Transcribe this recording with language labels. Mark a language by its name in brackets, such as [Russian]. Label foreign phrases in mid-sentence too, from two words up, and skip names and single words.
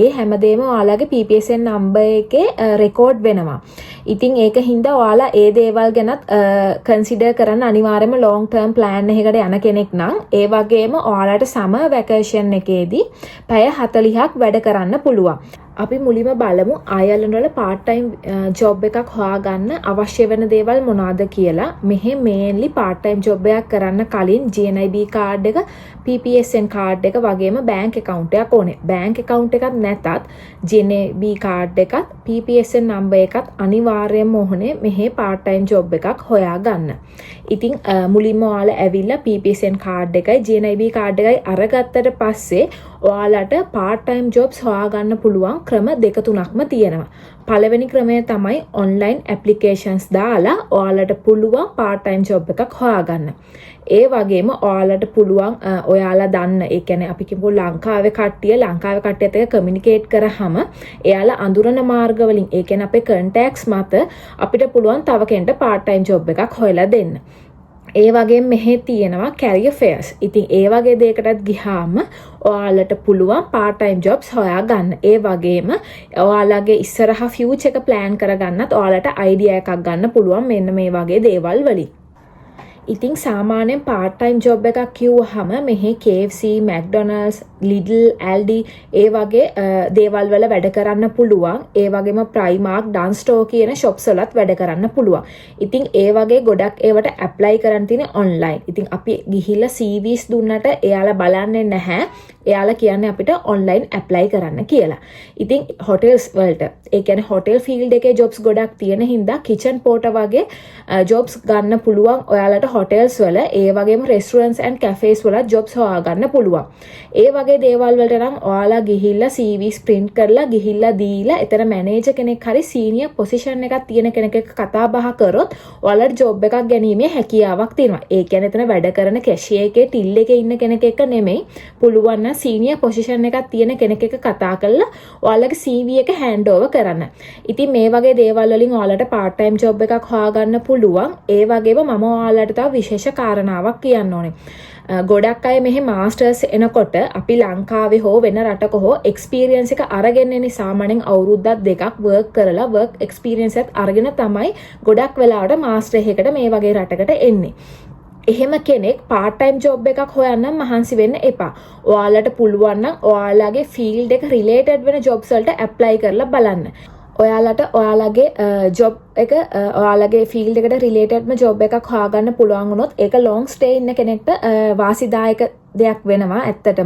[Sinhala] ඒ හැමදේම ඔයාලගේ [English] PPSN number [Sinhala] එකේ record වෙනවා. ඉතින් ඒක හින්දා ඔයාලා ඒ දේවල් ගැනත් consider කරන්න අනිවාර්යයෙන්ම [English] long term plan [Sinhala] එකකට යන කෙනෙක් නම් ඒ වගේම ඔයාලට [English] summer vacation [Sinhala] එකේදී පැය 40ක් වැඩ කරන්න පුළුවන්. අපි මුලින්ම බලමු අයර්ලන්ඩ් වල [English] part time job [Sinhala] එකක් හොයාගන්න අවශ්‍ය වෙන දේවල් මොනවාද කියලා. මෙහි mainly [English] part time job [Sinhala] එකක් කරන්න කලින් [English] GNIB card [Sinhala] එක, [English] PPSN card [Sinhala] එක වගේම [English] bank account [Sinhala] එකක් ඕනේ. [English] bank account [Sinhala] එකක් නැතත් [English] GNIB card [Sinhala] එකත් [English] PPSN number [Sinhala] එකත් අනිවාර්යයෙන්ම ඕනේ මෙහි [English] part time job [Sinhala] එකක් හොයාගන්න. ඉතින් මුලින්ම ඔයාලා ඇවිල්ලා [English] PPSN card [Sinhala] එකයි [English] GNIB card [Sinhala] එකයි අරගත්තට පස්සේ ඔයාලට [English] part time jobs [Sinhala] හොයාගන්න පුළුවන් ක්‍රම දෙක තුනක්ම තියෙනවා. පළවෙනි ක්‍රමය තමයි [English] online applications [Sinhala] දාලා ඔයාලට පුළුවන් [English] part time job [Sinhala] එකක් හොයාගන්න. ඒ වගේම ඔයාලට පුළුවන් ඔයාලා දන්න ඒ කියන්නේ අපි කියමු ලංකාවේ කට්ටියත් එක්ක communicate කරාම එයාලා අඳුරන මාර්ග වලින් ඒ කියන්නේ අපේ contacts මත අපිට පුළුවන් තව කෙනෙක්ට [English] part time job [Sinhala] එකක් හොයලා දෙන්න. ඒ වගේම මෙහි තියෙනවා [English] career fairs. [Sinhala] ඉතින් ඒ වගේ දෙයකටත් ගියාම ඔයාලට පුළුවන් [English] part time jobs [Sinhala] හොයාගන්න. ඒ වගේම ඔයාලගේ ඉස්සරහා future එක plan කරගන්නත් ඔයාලට idea එකක් ගන්න පුළුවන් මෙන්න මේ වගේ දේවල් වලින්. ඉතින් සාමාන්‍යයෙන් [English] part time job [Sinhala] එකක් කිව්වහම මෙහි KFC, McDonald's, Lidl, Aldi ඒ වගේ දේවල් වල වැඩ කරන්න පුළුවන්. ඒ වගේම Primark, Dance Store කියන shops වලත් වැඩ කරන්න පුළුවන්. ඉතින් ඒ වගේ ගොඩක් ඒවට apply කරන්න තියෙන්නේ online. ඉතින් අපි ගිහිල්ලා CVs දුන්නට එයාලා බලන්නේ නැහැ. එයාලා කියන්නේ අපිට [English] online apply [Sinhala] කරන්න කියලා. ඉතින් hotels වලට ඒ කියන්නේ [English] hotel field [Sinhala] එකේ jobs ගොඩක් තියෙන හින්දා [English] kitchen porter [Sinhala] වගේ jobs ගන්න පුළුවන් ඔයාලට hotels වල. ඒ වගේම [English] restaurants and cafes [Sinhala] වල jobs හොයාගන්න පුළුවන්. ඒ වගේ දේවල් වලට නම් ඔයාලා ගිහිල්ලා CVs print කරලා ගිහිල්ලා දීලා එතන manager කෙනෙක් හරි [English] senior position [Sinhala] එකක් තියෙන කෙනෙක් එක්ක කතා බහ කරොත් ඔයාලට job එකක් ගැනීමේ හැකියාවක් තියෙනවා. ඒ කියන්නේ එතන වැඩ කරන cashier එකේ till එකේ ඉන්න කෙනෙක් එක්ක නෙමෙයි. පුළුවන් නම් [English] senior position [Sinhala] එකක් තියෙන කෙනෙක් එක්ක කතා කරලා ඔයාලගේ CV එක [English] hand over [Sinhala] කරන්න. ඉතින් මේ වගේ දේවල් වලින් ඔයාලට [English] part time job [Sinhala] එකක් හොයාගන්න පුළුවන්. ඒ වගේම මම ඔයාලට තව විශේෂ කාරණාවක් කියන්න ඕනේ. ගොඩක් අය මෙහි මාස්ටර්ස් එනකොට අපි ලංකාවේ හෝ වෙන රටක හෝ එක්ස්පීරියන්ස් එක අරගෙන එන්නේ. සාමාන්‍යයෙන් අවුරුද්දක් දෙකක් වර්ක් කරලා [English] work experience [Sinhala] එකත් අරගෙන තමයි ගොඩක් වෙලාවට මාස්ටර් එකකට මේ වගේ රටකට එන්නේ. එහෙම කෙනෙක් [English] part time job [Sinhala] එකක් හොයන්න මහන්සි වෙන්න එපා. ඔයාලට පුළුවන් නම් ඔයාලගේ field එක related වෙන jobs වලට apply කරලා බලන්න. ඔයාලට ඔයාලගේ job එක ඔයාලගේ field එකට [English] related job [Sinhala] එකක් හොයාගන්න පුළුවන් වුණොත් ඒක [English] long stay [Sinhala] ඉන්න කෙනෙක්ට වාසිදායක දෙයක් වෙනවා ඇත්තටම.